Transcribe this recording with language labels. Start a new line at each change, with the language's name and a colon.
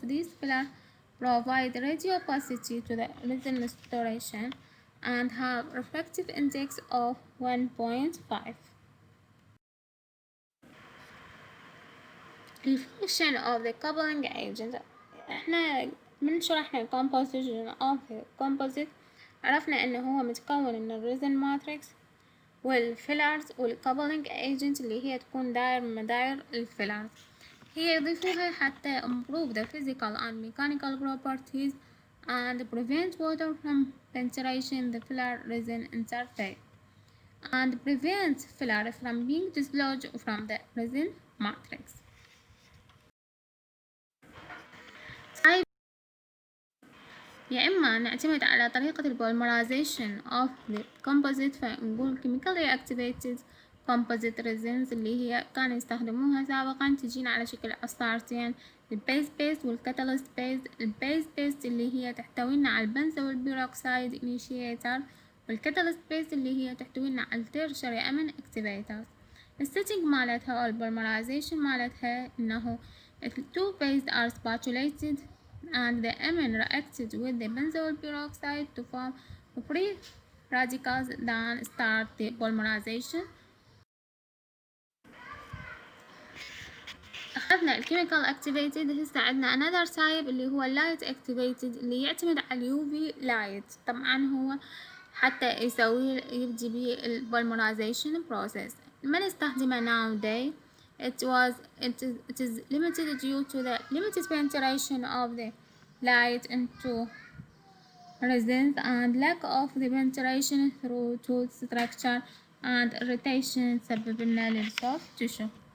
English: These fillers provide radio opacity to the resin restoration and have refractive index of 1.5. الفانكشن of the coupling agent.
Arabic: احنا من شرحنا ال
English: composition of the composite
Arabic: عرفنا انه هو متكون من الريزن ماتريكس والفيلرز والcoupling agent اللي هي تكون داير من مداير الفيلرز. هي يضيفوها حتى
English: improve the physical and mechanical properties and prevent water from penetration the filler resin interface and prevent filler from being dislodged from the resin matrix.
Arabic: يا إما نعتمد على طريقة البوليمرايزيشن of the composite فنقول
English: chemically activated composite resins
Arabic: اللي هي كانوا يستخدموها سابقا تجينا على شكل عصارتين البيز بيست والكاتاليست بيست. البيز بيست اللي هي تحتوينا على البنزول بيروكسيد initiator والكاتاليست بيست اللي هي تحتوينا على التيرشري أمين activators. السيتنج مالتها أو البوليمرايزيشن مالتها إنه
English: the two bases are spatulated and the amine reacted with the benzoyl peroxide to form free radicals then start the polymerization.
Arabic: أخذنا الchemical activated. هسه عندنا another type اللي هو light activated اللي يعتمد على اليوفي light. طبعا هو حتى يبدي بيه البوليمرايزيشن process. ما نستخدمه nowadays.
English: It is limited due to the limited penetration of the light into resins and lack of the penetration through tooth structure and irritation
Arabic: تسبب لنا
English: للsoft tissue.